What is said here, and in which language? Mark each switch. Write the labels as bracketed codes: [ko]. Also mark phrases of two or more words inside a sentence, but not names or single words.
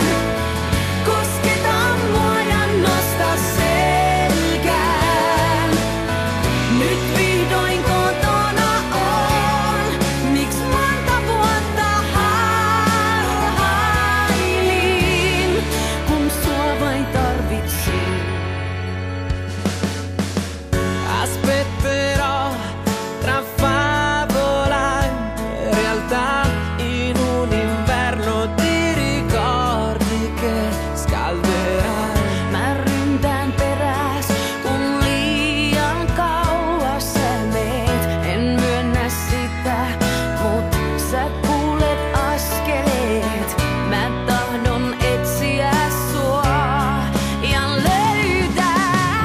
[fi] Kosketa mua ja nosta selkään. Nyt vihdoin kotona on. Miks monta vuotta harhailin, kun sua vain tarvitsin. [it] Aspetterò tra favola e realtà in un inverno di ricordi che scalderai. [fi] Mä ryntään peräs, kun liian kauas sä meet. En myönnä sitä, mut sä kuulet askeleet. Mä tahdon etsiä sua ja löytää.